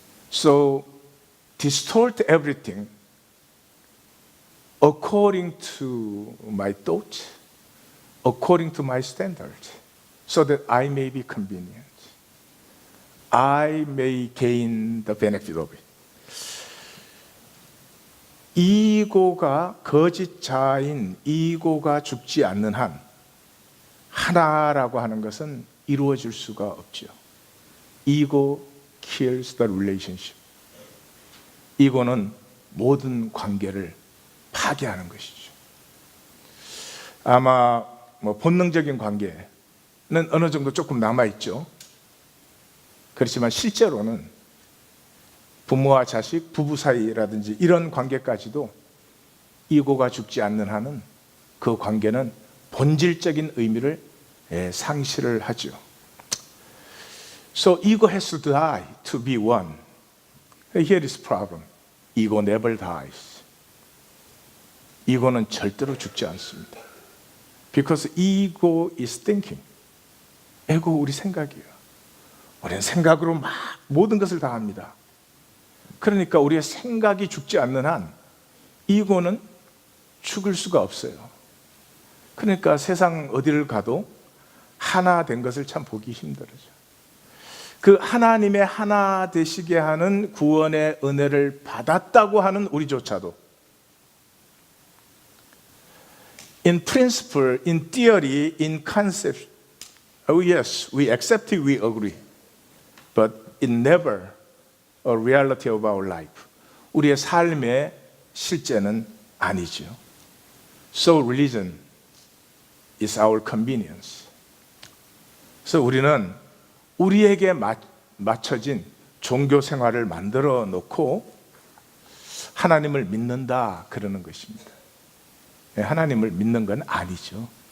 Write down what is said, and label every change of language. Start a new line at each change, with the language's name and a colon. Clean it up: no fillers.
English: So, distort everything according to my thought, according to my standard, so that I may be convenient. I may gain the benefit of it.
Korean: 이고가 거짓자인 이고가 죽지 않는 한 하나라고 하는 것은 이루어질 수가 없죠.
English: Ego kills the relationship.
Korean: 이고는 모든 관계를 파괴하는 것이죠. 아마 본능적인 관계는 어느 정도 조금 남아있죠. 그렇지만 실제로는 부모와 자식, 부부 사이라든지 이런 관계까지도 이고가 죽지 않는 한은 그 관계는 본질적인 의미를 상실을 하죠.
English: So ego has to die to be one. Here is the problem. Ego never dies.
Korean: 이고는 절대로 죽지 않습니다.
English: Because ego is thinking.
Korean: 에고 우리 생각이에요. 우리는 생각으로 막 모든 것을 다 합니다. 그러니까 우리의 생각이 죽지 않는 한 이고는 죽을 수가 없어요. 그러니까 세상 어디를 가도 하나 된 것을 참 보기 힘들어요. 그 하나님의 하나 되시게 하는 구원의 은혜를 받았다고 하는 우리조차도
English: in principle, in theory, in concept, oh yes, we accept it, we agree. But it never a reality of our life.
Korean: 우리의 삶의 실제는 아니죠.
English: So religion is our convenience.
Korean: 그래서 우리는 우리에게 맞춰진 종교 생활을 만들어 놓고 하나님을 믿는다 그러는 것입니다. 하나님을 믿는 건 아니죠.